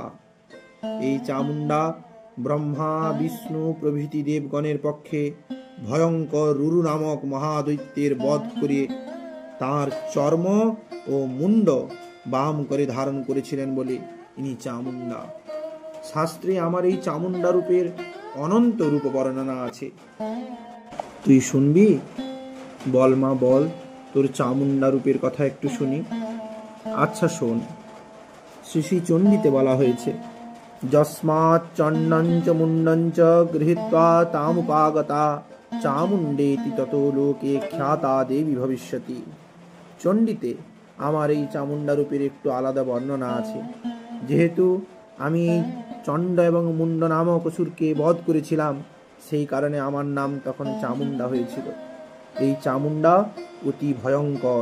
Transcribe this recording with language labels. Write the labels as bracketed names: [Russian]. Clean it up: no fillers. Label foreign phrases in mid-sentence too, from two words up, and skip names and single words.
[Bangla] এই চামুণ্ডা ব্রহ্মা বিষ্ণু প্রভৃতি দেবগণের পক্ষে ভয়ঙ্কর রুরু নামক মহাদৈত্যের বধ করে তার চর্ম ও মুন্ড বাম করে ধারণ করেছিলেন বলে ইনি চামুণ্ডা। শাস্ত্রে আমার এই চামুণ্ডা রূপের অনন্ত রূপ বর্ণনা আছে, তুই শুনবি? বল মা বল, তোর চামুণ্ডা রূপের কথা একটু শুনি। আচ্ছা শোন। শ্রী চণ্ডীতে বলা হয়েছে [Sanskrit] যস্মাৎ চণ্ডঞ্চ মুণ্ডঞ্চ গৃহীত্বা তামুপাগতা চামুণ্ডেতি ততো লোকে খ্যাতা দেবী ভবিষ্যতি। [Bangla] চণ্ডীতে আমার এই চামুণ্ডা রূপের একটু আলাদা বর্ণনা আছে। যেহেতু আমি চণ্ড এবং মুন্ড নামক অসুরকে বধ করেছিলাম, সেই কারণে আমার নাম তখন চামুণ্ডা হয়েছিল। এই চামুণ্ডা অতি ভয়ঙ্কর।